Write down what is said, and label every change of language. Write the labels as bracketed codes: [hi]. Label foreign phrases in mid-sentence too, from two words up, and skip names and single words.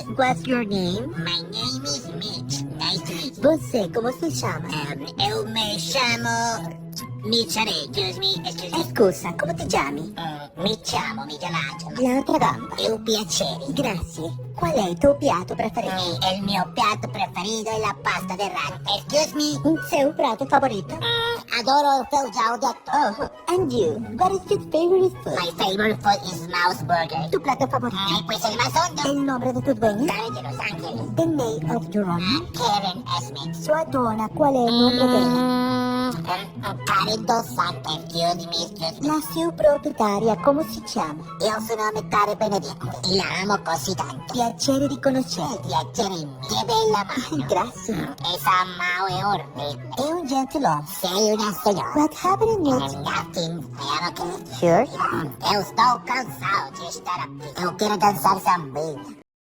[en] What's your name? My name is Mitch. Nice to meet you. [pt] Você, como se chama? Eu me chamo Mitchell. [en] Excuse me. [it] Scusa, come ti chiami? Mi chiamo Michelangelo. L'altra gamba. Eu piacere. Grazie. Qual è il tuo piatto preferito? El mio piatto preferito è la pasta de ragno. [en] Excuse me. [pt] Il seu prato favorito? Adoro il feijão de tofu. [en] Oh, and you? What is your favorite food? My favorite food is mouse burger. [es] Tu plato favorito? Pues el más hondo. El nombre de tu dueña? Karen de Los Ángeles. [en] The name of your owner? Karen Smith. [it] Sua donna, qual è il nome della? [en] Karen Dos Santos. Excuse me. [it] La sua proprietaria, come si chiama? Il suo nome è Karen Benedetto. E la amo così tanto. Piacere di conoscerti. Piacere mio. Che bella mano. Grazie. Esa mano è orribile. È un gentleman. Sei una signora. [en] What happened next? Nothing. É ok. Sure. [pt] Eu estou cansado de estar aqui. Eu quero dançar samba.